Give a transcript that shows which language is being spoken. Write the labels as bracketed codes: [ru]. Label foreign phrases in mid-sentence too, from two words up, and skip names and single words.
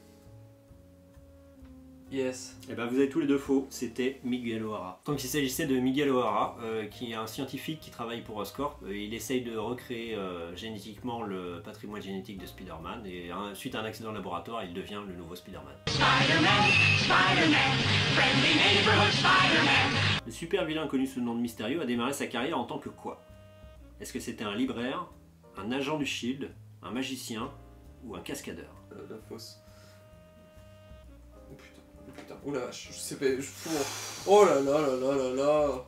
[fr] Yes. Eh ben vous avez tous les deux faux, c'était Miguel O'Hara. Donc il s'agissait de Miguel O'Hara, qui est un scientifique qui travaille pour Oscorp. Il essaye de recréer génétiquement le patrimoine génétique de Spider-Man et suite à un accident de laboratoire, il devient le nouveau Spider-Man. [en] Spider-Man, Spider-Man, friendly neighborhood Spider-Man. [fr] Le super vilain connu sous le nom de Mysterio a démarré sa carrière en tant que quoi? Est-ce que c'était un libraire, un agent du Shield, un magicien ou un cascadeur? La fausse. Oh putain, oh putain. Oh la vache, je sais pas. Oh là là là là là là.